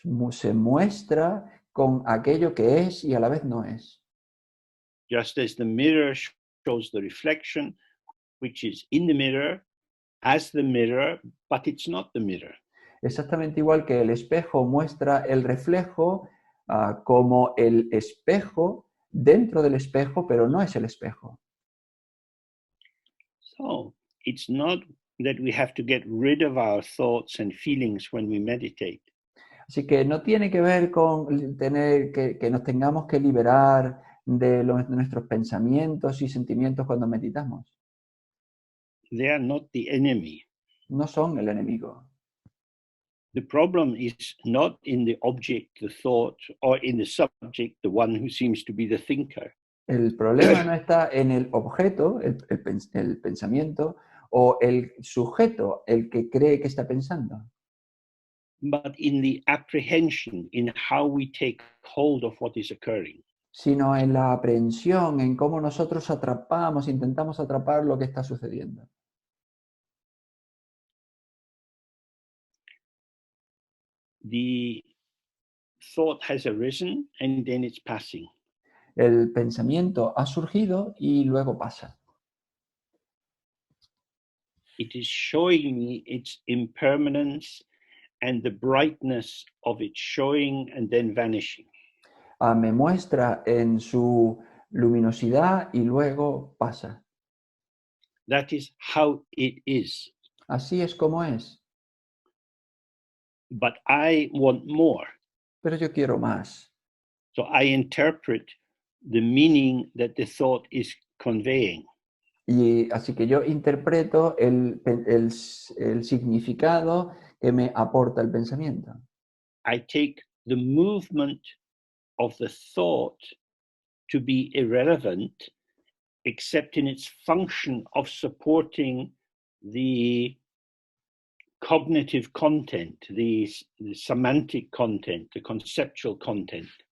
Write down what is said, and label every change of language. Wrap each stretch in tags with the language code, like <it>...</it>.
<es>Se muestra con aquello que es y a la vez no es.</es> <en>Just as the mirror shows the reflection which is in the mirror as the mirror, but it's not the mirror.</en> <es>Exactamente igual que el espejo muestra el reflejo como el espejo dentro del espejo, pero no es el espejo.</es> <en>So, it's not that we have to get rid of our thoughts and feelings when we meditate.</en> <es>Así que no tiene que ver con tener que nos tengamos que liberar de nuestros pensamientos y sentimientos cuando meditamos.</es> <en>They are not the enemy.</en> <es>No son el enemigo.</es> <en>The problem is not in the object, the thought, or in the subject, the one who seems to be the thinker.</en> <es>El problema no está en el objeto, el pensamiento, o el sujeto, el que cree que está pensando.</es> <en>But in the apprehension, in how we take hold of what is occurring.</en> <es>Sino en la aprehensión, en cómo nosotros intentamos atrapar lo que está sucediendo.</es> <en>The thought has arisen and then it's passing.</en> <es>El pensamiento ha surgido y luego pasa.</es> <en>It is showing me its impermanence and the brightness of its showing and then vanishing.</en> <es>Me muestra en su luminosidad y luego pasa.</es> <en>That is how it is.</en> <es>Así es como es.</es> <en>But I want more.</en> <es>Pero yo quiero más.</es> <en>So I interpret the meaning that the thought is conveying.</en> <es>Y así que yo interpreto el significado que me aporta el pensamiento.</es> <en>I take the movement of the thought to be irrelevant, except in its function of supporting the cognitive content, the semantic content, the conceptual content.</en>